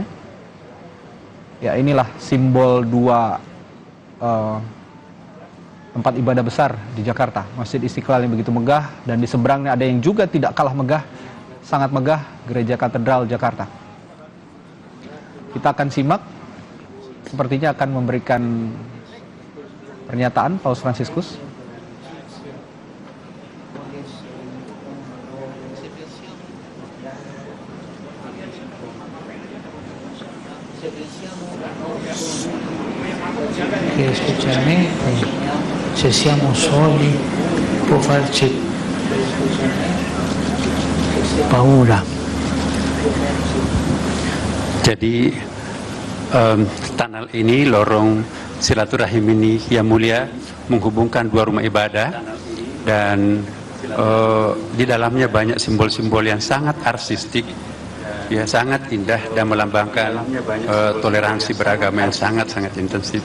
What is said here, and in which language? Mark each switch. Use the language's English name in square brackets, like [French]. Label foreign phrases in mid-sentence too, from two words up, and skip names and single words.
[Indonesian] Ya, inilah simbol dua tempat ibadah besar di Jakarta, Masjid Istiqlal yang begitu megah, dan di seberangnya ada yang juga tidak kalah megah, sangat megah, Gereja Katedral Jakarta. Kita akan simak, sepertinya akan memberikan pernyataan Paus Fransiskus. [Italian] Che specialmente se siamo soli può farci paura. [Indonesian] Jadi tunnel ini, lorong silaturahim ini yang mulia, menghubungkan dua rumah ibadah, dan di dalamnya banyak simbol-simbol yang sangat artistik ya sangat indah dan melambangkan toleransi beragama yang sangat-sangat intensif.